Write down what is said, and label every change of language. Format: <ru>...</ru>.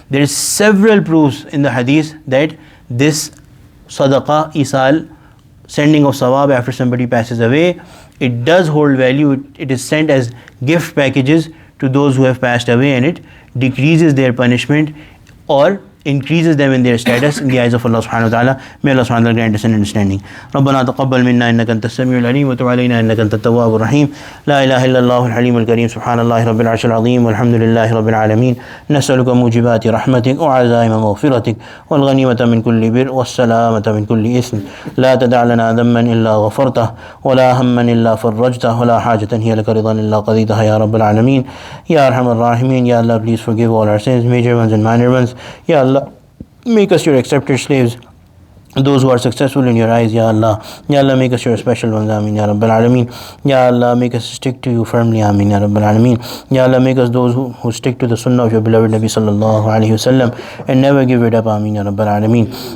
<en>There is several proofs in the hadith that this sadaqah, isal, sending of sawab after somebody passes away, it does hold value. It is sent as gift packages to those who have passed away, and it decreases their punishment or increases them in their status in the eyes of Allah subhanahu wa ta'ala. May Allah subhanahu wa ta'ala grant us an understanding.</en> <ar>ربنا تقبل منا إنك أنت السميع العليم وتب علينا إنك أنت التواب الرحيم. لا إله إلا الله الحليم الكريم سبحان الله رب العرش العظيم والحمد لله رب العالمين. نسألك موجبات رحمتك وعزائم مغفرتك والغنيمة من كل بر والسلامة من كل إثم. لا تدع لنا ذنبا إلا غفرته ولا هما إلا فرجته ولا حاجة هي لك رضا إلا قضيتها يا رب العالمين. يا أرحم الراحمين.</ar> <en>Ya Allah, please forgive all our sins, major ones and minor ones. Ya Allah, make us your accepted slaves, those who are successful in your eyes, Ya Allah. Ya Allah, make us your special ones, Ameen, Ya Rabbil Alameen. Ya Allah, make us stick to you firmly, Ameen, Ya Rabbil Alameen. Ya Allah, make us those who stick to the sunnah of your beloved Nabi Sallallahu Alaihi Wasallam and never give it up, Ameen, Ya Rabbil Alameen.</en>